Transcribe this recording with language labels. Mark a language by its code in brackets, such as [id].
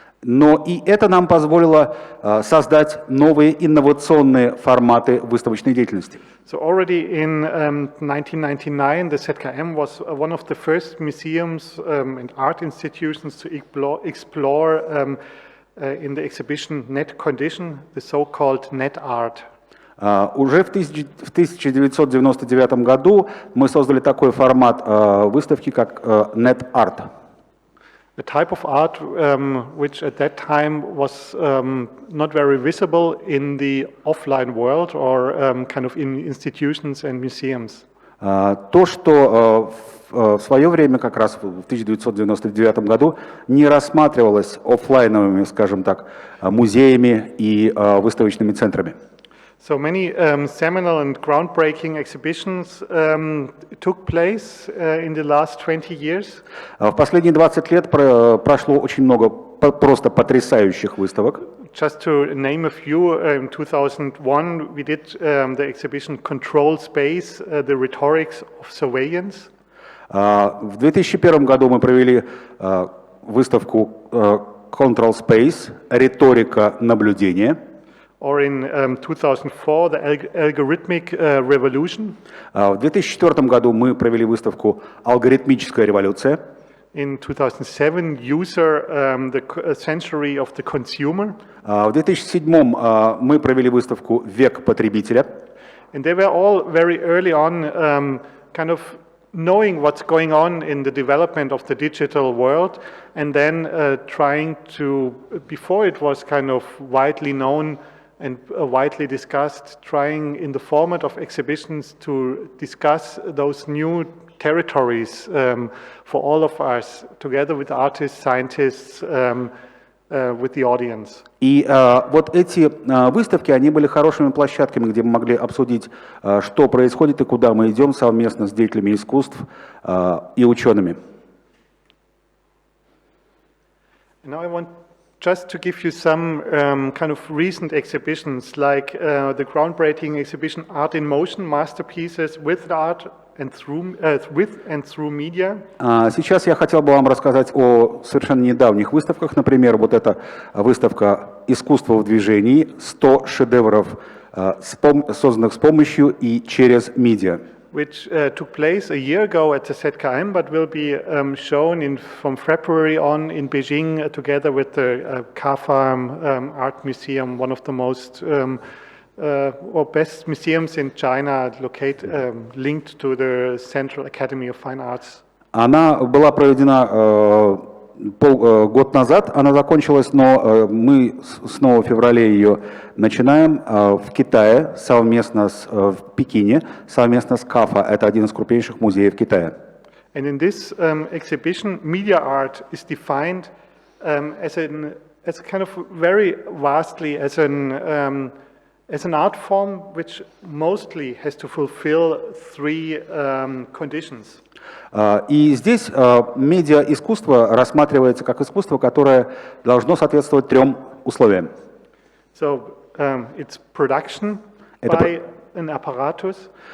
[ru] Но и это нам позволило создать новые инновационные форматы выставочной деятельности. [en] So already in 1999, the ZKM was one of the first museums and art institutions to explore in the exhibition net condition, the so-called net art. [ru] Уже в 1999 году мы создали такой формат выставки, как net art. [en] A type of art which at that time was not very visible in the offline world or kind of in institutions and museums. [ru] То, что в свое время, как раз в 1999 году, не рассматривалось офлайновыми, скажем так, музеями и выставочными центрами. [en] So many seminal and groundbreaking exhibitions took place in the last 20 years. [ru] В последние 20 лет прошло очень много просто потрясающих выставок. [en] Just to name a few, in 2001 we did the exhibition Control Space, the Rhetorics of Surveillance. [ru] В 2001 году мы провели выставку Control Space, риторика наблюдения. [en] Or in 2004, the Algorithmic Revolution. [ru] В 2004 году мы провели выставку «Алгоритмическая революция». [en] In 2007, the Century of the Consumer. [ru] В 2007 мы провели выставку «Век потребителя». [en] And they were all very early on kind of knowing what's going on in the development of the digital world and then trying to, before it was kind of widely known and widely discussed, trying in the format of exhibitions to discuss those new territories for all of us, together with artists, scientists, with the audience. [ru] И вот эти выставки, они были хорошими площадками, где мы могли обсудить, что происходит и куда мы идем совместно с деятелями искусств и учеными. [en] Now I want just to give you some kind of recent exhibitions, like the groundbreaking exhibition Art in Motion, Masterpieces with Art and through Media. [ru] Сейчас я хотел бы вам рассказать о совершенно недавних выставках. Например, вот эта выставка «Искусство в движении», 100 шедевров, созданных с помощью и через медиа. [en] Which took place a year ago at the ZKM, but will be shown from February on in Beijing together with the Ka-Farm Art Museum, one of the most or best museums in China, linked to the Central Academy of Fine Arts. [ru] Она была проведена год назад, она закончилась, но мы снова в феврале ее начинаем в Китае, в Пекине, совместно с КАФА. Это один из крупнейших музеев Китая. [en] And in this exhibition, media art is defined as kind of very vastly as an art form which mostly has to fulfill three conditions. [ru] И здесь медиа-искусство рассматривается как искусство, которое должно соответствовать трем условиям. [en] So, it's production by an apparatus.